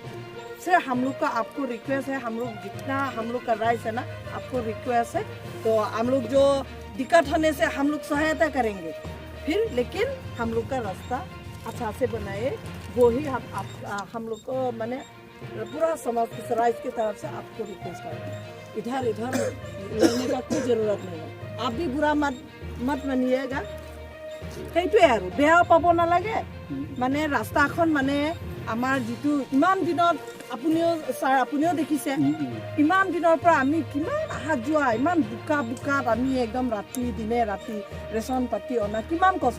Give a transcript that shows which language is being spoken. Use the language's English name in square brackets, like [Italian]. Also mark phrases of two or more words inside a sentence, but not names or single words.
[Hindi] से हम लोग का आपको रिक्वेस्ट है, हम लोग जितना हम लोग का राइट है ना, आपको रिक्वेस्ट है, तो हम लोग जो दिक्कत होने से हम लोग सहायता करेंगे फिर, लेकिन हम लोग का रास्ता अच्छा से बनाए, वो ही हम लोग को मैंने पूरा समाज के राइट की तरफ से आपको रिक्वेस्ट करते हैं। इधर लड़ने का कोई जरूरत नहीं है, आप भी बुरा मत मानिएगा। [Assamese] সেইটোৱে আৰু বেয়া পাব নালাগে। মানে ৰাস্তাখন মানে আমাৰ যিটো ইমান দিনত আপুনিও দেখিছে, ইমান দিনৰ পৰা আমি কিমান অহা যোৱা, ইমান বোকাত আমি একদম দিনে ৰাতি ৰেচন পাতি অনা কিমান কষ্ট।